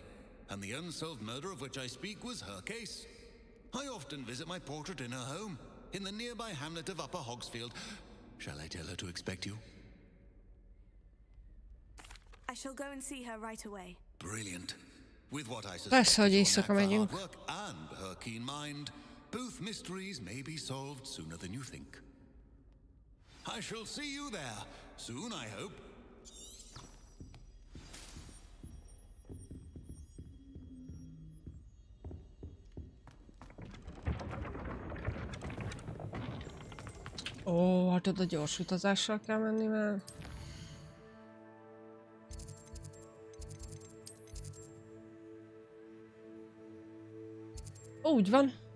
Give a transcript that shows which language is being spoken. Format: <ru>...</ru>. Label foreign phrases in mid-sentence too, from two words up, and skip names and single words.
<en>And the unsolved murder of which I speak was her case. I often visit my portrait in her home, in the nearby hamlet of Upper Hogsfield. Shall I tell her to expect you? I shall go and see her right away. Brilliant. With what I</en> <hu>Persze,</hu> <en>suspect</en> <hu>hogy</hu> <en>is your</en> <hu>éjszaka</hu> <en>knack for</en> <hu>megyünk.</hu> <en>hard work and her keen mind, both mysteries may be solved sooner than you think. I shall see you there soon, I hope.</en> <hu>Ó, hát oda gyors utazással kell menni már. Úgy van.</hu>